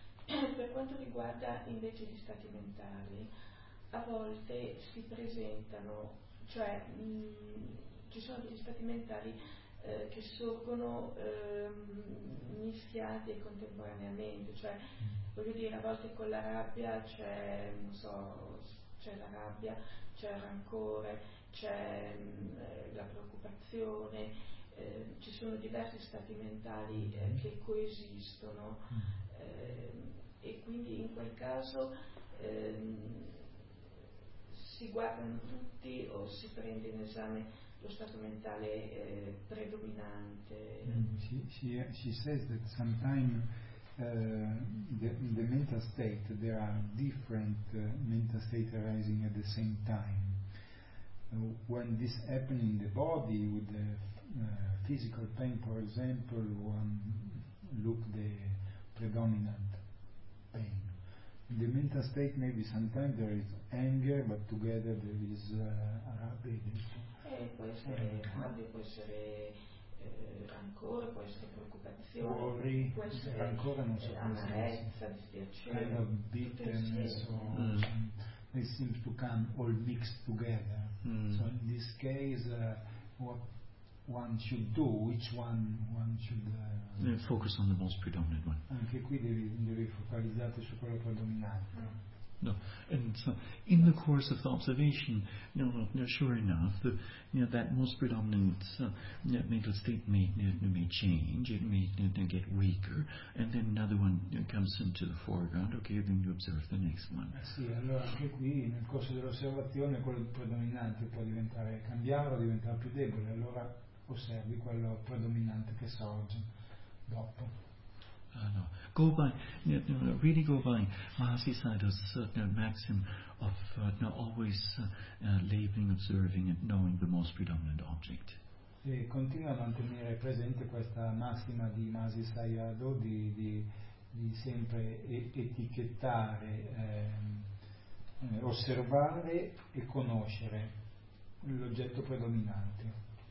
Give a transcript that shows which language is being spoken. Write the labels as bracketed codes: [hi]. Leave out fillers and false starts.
[it] Per quanto riguarda invece gli stati mentali, a volte si presentano, cioè ci sono degli stati mentali che sorgono mischiati e contemporaneamente, cioè voglio dire, a volte con la rabbia c'è, non so, c'è la rabbia, c'è il rancore, c'è la preoccupazione, ci sono diversi stati mentali che coesistono e quindi in quel caso si guardano tutti o si prende in esame lo stato mentale predominante. [en] She says that sometimes the mental state, there are different mental states arising at the same time. When this happens in the body with the physical pain, for example, one look the predominant pain. In the mental state, maybe sometimes there is anger, but together there is rabbia. [it] Può essere rabbia, può essere rancore, può essere preoccupazione, [en] worry, [it] può essere rancore, non so, amarezza, dispiacere, [en] kind of bitterness, it seems to come all mixed together. So in this case, what one should do, which one should focus on the most predominant one. [it] Anche qui devi focalizzarti su quello predominante. [en] No, and so in the course of the observation, sure enough, that most predominant mental state may change, it may get weaker, and then another one comes into the foreground. Okay, then you observe the next one. [it] Sì, allora anche qui nel corso dell'osservazione quello predominante può diventare, cambiare o diventare più debole, allora osservi quello predominante che sorge dopo. [en] No, go by, really go by Mahasi Sayadaw's maxim of always labeling, observing and knowing the most predominant object. [it] E continua a mantenere presente questa massima di Mahasi Sayadaw di sempre etichettare, osservare e conoscere l'oggetto predominante.